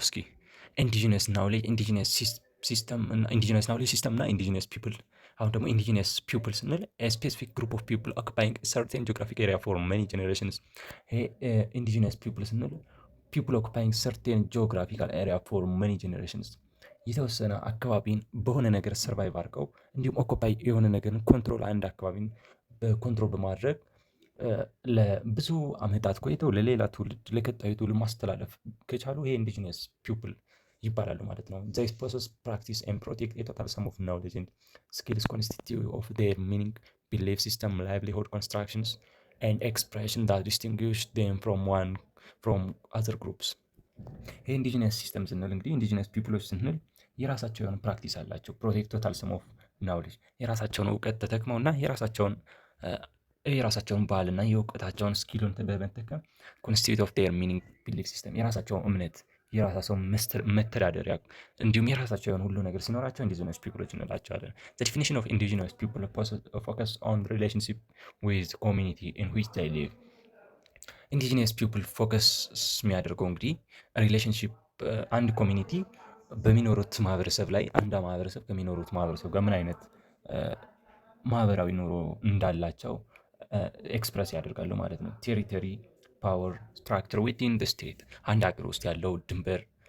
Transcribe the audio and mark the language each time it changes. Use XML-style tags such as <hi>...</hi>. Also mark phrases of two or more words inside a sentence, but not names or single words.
<am>እስኪ</am> <en>indigenous knowledge, indigenous system</en> <am>እና</am> <en>indigenous knowledge system</en> <am>እና</am> <en>indigenous people።</en> <am>አሁን ደግሞ</am> <en>indigenous people</en> <am>ስንል</am> <en>specific group of people occupying certain geographic area for many generations።</en> <am>ይሄ</am> <en>indigenous people</en> <am>ስንል</am> <en>people occupying certain geographical area for many generations</en> <am>የተወሰነ አካባቢን በሆነ ነገር ሰርቫይቭ አድርገው እንዲሁም ኦኩፓይ የሆነ ነገርን ኮንትሮል አንድ አካባቢን በኮንትሮል በማድረግ ለብዙ አመታት ቆይተው ለሌላ ትውልድ ለቀጣዩ ትውልድ ማስተላለፍ ከቻሉ ይሄ</am> <en>indigenous people</en> <am>ይባላሉ ማለት ነው።</am> <en>they possess, practice and protect a total sum of knowledge and skills constitutive of their meaning, belief system, livelihood, constructions and expression that distinguish them from other groups።</en> <am>ይሄ</am> <en>indigenous system</en> <am>ስንል እንግዲህ</am> <en>indigenous peoples</en> <am>ስንል የራሳቸው የሆነ ፕራክቲስ አላቸው።</am> <en>protect total sum of knowledge</en> <am>የራሳቸውን እውቀት ተጠቅመውና የራሳቸውን ባህልና የእውቀታቸውን ስኪሉን በመጠቀም</am> <en>constitute of their meaning belief system</en> <am>የራሳቸውን እምነት የራሳቸውን መተዳደሪያ እንዲሁም የራሳቸው የሆነ ሁሉ ነገር ሲኖራቸው</am> <en>indigenous peoples</en> <am>እንላቸዋለን።</am> <en>the definition of indigenous people focus on relationship with community in which they live። indigenous people focus</en> <am>የሚያደርገው እንግዲህ ሪሌሽንሺፕ አንድ ኮሚኒቲ በሚኖሩት ማህበረሰብ ላይ አንድ ማህበረሰብ ከሚኖሩት ማህበረሰብ ጋር ምን አይነት ማህበራዊ ኑሮ እንዳላቸው ኤክስፕረስ ያደርጋሉ ማለት ነው።</am> <en>territory power structure within the state</en> <am>አንድ ሀገር ውስጥ ያለው ድንበር</am>